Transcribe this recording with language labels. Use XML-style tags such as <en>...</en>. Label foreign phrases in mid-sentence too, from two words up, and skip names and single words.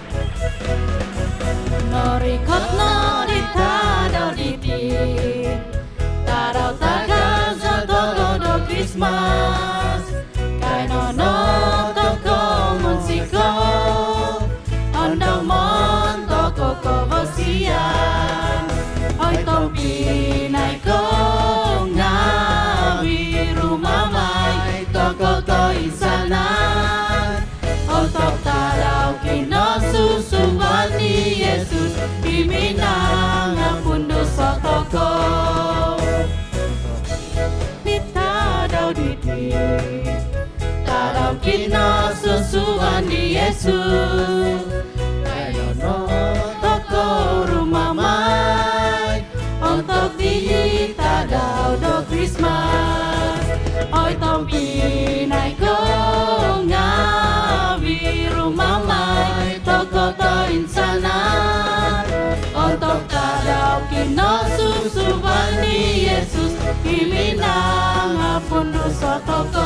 <dtp>Norikot nori tadau didi, tadau taga zotogo do Christmas. Kainono toko munsiko, ondong mon toko kovosian. Oi tompi naiko ngawi rumah mai toko to insanan. Untuk tarau kino susubani Yesus, iminang</dtp> <ms>ampun dosa</ms> <dtp>toko. Nita dau didi, tarau kino susubani Yesus. Kayono toko rumah mai, untuk kita dau do Christmas. Oi tompi naiko ngawi rumah mai toko to insanan. Untuk tadau kino susubani Yesus, iminang</dtp> <ms>ampun dosa</ms> <dtp>toko.</dtp>